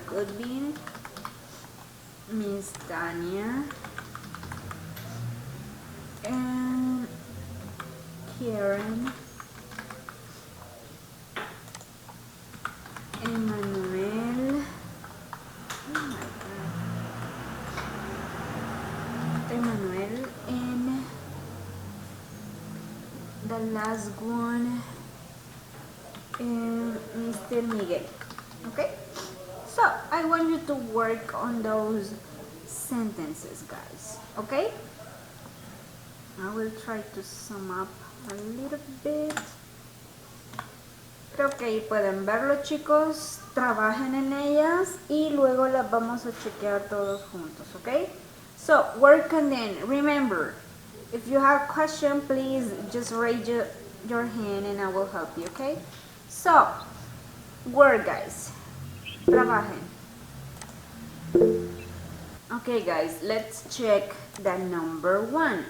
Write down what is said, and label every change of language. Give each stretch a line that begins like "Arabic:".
English: Goodwin, Miss Tanya, and Karen, Emmanuel, oh my god, Emmanuel, and the last one, Mr. Miguel. Okay, so I want you to work on those sentences, guys. Okay, I will try to sum up a little bit.
Spanish: Creo que ahí pueden verlo, chicos. Trabajen en ellas y luego las vamos a chequear todos juntos.
English: Okay, so work on them. Remember, if you have a question, please just raise your hand and I will help you. Okay, so work, guys.
Spanish: Trabajen.
English: Okay, guys, let's check the number 1.